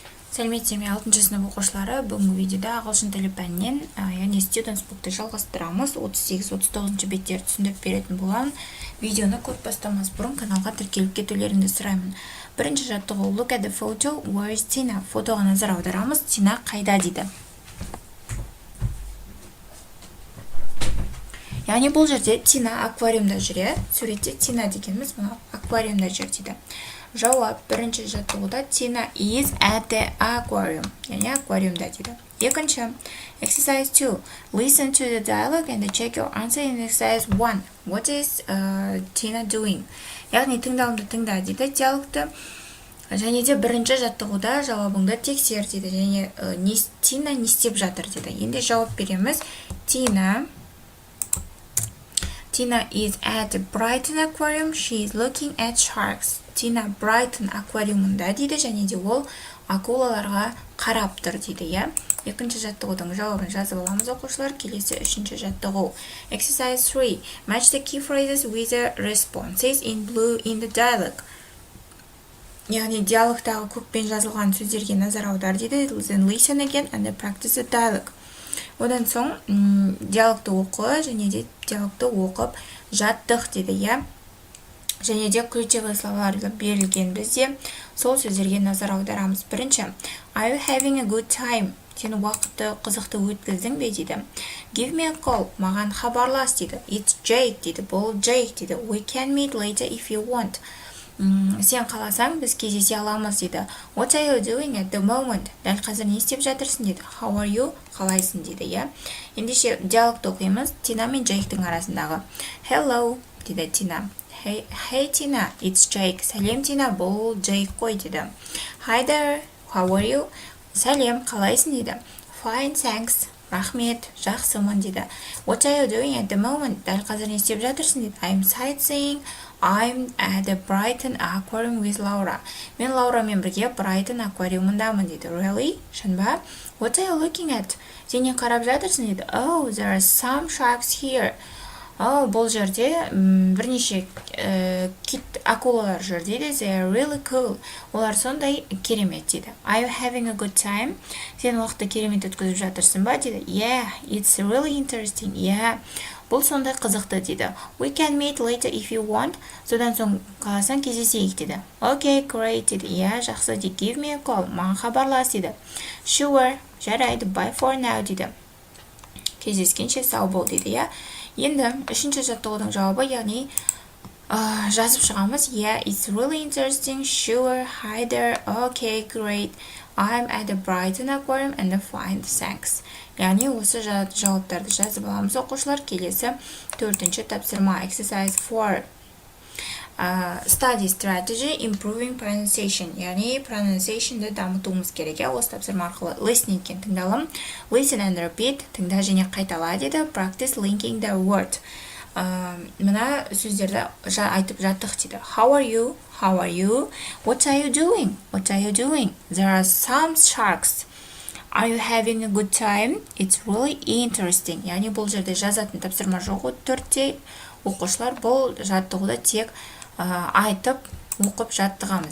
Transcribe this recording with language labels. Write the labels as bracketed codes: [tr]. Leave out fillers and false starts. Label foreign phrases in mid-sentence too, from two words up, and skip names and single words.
[kk] Сәлеметсіздер ме 6 сынып оқушылары, бүгінгі видеода ағылшын тілі пәнінен, яғни [en] students book'ты [kk] жалғастырамыз. 38-39 беттерді түсіндіріп беретін боламын. Видеоны көп бастамас бұрын каналға тіркеліп кетулеріңді сұраймын. Бірінші жаттығу [en] look at the photo, where is Tina? [kk] Фотоға назар аударамыз. Тина қайда дейді. Яғни бұл жерде Тина аквариумда жүр, суретте Тина дегеніміз мына аквариумда жүр дейді. Жауап бірінші жаттығуда [en] Tina is at the aquarium. [kk] Яғни аквариумда дейді. Екінші, exercise 2. [en] Listen to the dialogue and check your answer in exercise 1. What is Tina doing? [kk] Яғни тыңдауымды тыңда дейді диалогты. Және де бірінші жаттығуда жауабыңды тексер дейді. Және Тина не істеп жатыр дейді. Енді жауап береміз. [en] Tina is at Brighton aquarium. She is looking at sharks. [kk] Тина Брайтон аквариумында дейді, және де ол акулаларға қарап тұр дейді, я. Екінші жаттығудың жауабын жазып аламыз оқушылар. Келесі үшінші жаттығу. Exercise 3. [en] Match the key phrases with the responses in blue in the dialogue. [kk] Яғни диалогтағы көкпен жазылған сөздерге назар аудар дейді. [en] Then listen again and practice the dialogue. [kk] Одан соң диалогты оқы, және де диалогты оқып жаттық дейді, я. Және де ключевой словарлы берілген бізде сол сөздерге назар аударамыз. Бірінші, [en] are you having a good time? [kk] Сен уақытты қызықты өткіздің бе дейді. [en] Give me a call. [kk] Маған хабарлас дейді. [en] It's Jake [kk] дейді. Бұл Jake дейді. [en] We can meet later if you want. [kk] Сен қаласаң, біз кездесе аламыз дейді. [en] What are you doing at the moment? [kk] Дәл қазір не істеп жатырсың дейді. [en] How are you? [kk] Қалайсың дейді, я. Ендеше диалогты оқимыз. Тина мен Джейктің арасындағы. [en] Hello дейді Тина. Hey Tina, it's Jake. [kk] Сәлем Тина, бұл Jake қой дейді. [en] Hi there, how are you? [kk] Сәлем, қалайсың дейді. [en] Fine, thanks. [kk] Рахмет, жақсымын дейді. [en] What are you doing at the moment? [kk] Дәл қазір не істеп жатырсың дейді. [en] I'm sightseeing. I'm at the Brighton aquarium with Laura. [kk] Мен Лаурамен бірге Brighton аквариумындамын дейді. Really? Шын ба? [en] What are you looking at? [kk] Сен не қарап жатырсың дейді. [en] Oh, there are some sharks here. [kk] Бұл жерде бірнеше кит акулалар жүр дейді. [en] They are really cool. [kk] Олар сондай керемет дейді. [en] Are you having a good time? [kk] Сен уақытты керемет өткізіп жатырсың ба дейді. [en] Yeah, it's really interesting. Yeah, [kk] бұл сондай қызықты дейді. [en] We can meet later if you want. [kk] Содан соң қаласаң кездесейік дейді. [en] Okay, great [kk] дейді. Yeah, жақсы дейді. [en] Give me a call. [kk] Маған хабарлас дейді. Sure, жарайды. [en] Bye for now дейді. [kk] Кездескенше сау бол дейді, я. Енді үшінші жаттығудың жауабы, яғни жазып шығамыз. [en] Yeah, it's really interesting. Sure, hi there. Okay, great. I'm at the Brighton aquarium and fine, thanks. [kk] Яғни осы жауаптарды жазып аламыз оқушылар. Келесі төртінші тапсырма. [en] Exercise 4. Study strategy, improving pronunciation. [kk] Яғни pronunciationды дамытуымыз керек. Осы тапсырма арқылы listening кен тыңдалым. [en] Listen and repeat. [kk] Тыңда және қайтала деді. [en] Practice linking the word. [kk] Мына сөздерді айтып жаттық дейді. [en] How are you? How are you? What are you doing? What are you doing? There are some sharks. Are you having a good time? It's really interesting. [kk] Яғни бұл жерде жазатын тапсырма жоғы. Төртте оқушылар бұл жаттығуда тек айтып оқып жаттығамыз.